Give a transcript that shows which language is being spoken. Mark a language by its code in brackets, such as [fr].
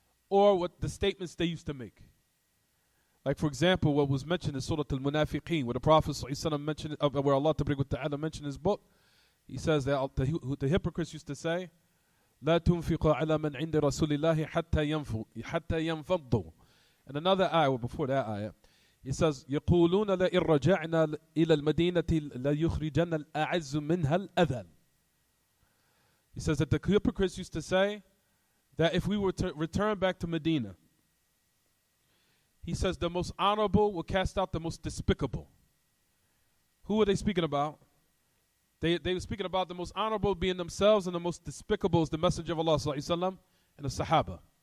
[en] or what the statements they used to make. Like, for example, what was mentioned in Surah Al-Munafiqeen, where the Prophet ﷺ mentioned, where Allah Ta'ala mentioned in his book, he says that the hypocrites used to say, لا تنفقوا على من عند رسول الله حتى ينفضوا. [ar] And another ayah, before that ayah, he says, يقولون لئن رجعنا إلى المدينة ليخرجن الأعز منها الأذل. [en] He says that the hypocrites used to say that if we were to return back to Medina, he says the most honorable will cast out the most despicable. Who are they speaking about? They were speaking about the most honorable being themselves, and the most despicable is the Messenger of Allah ﷺ and the Sahaba.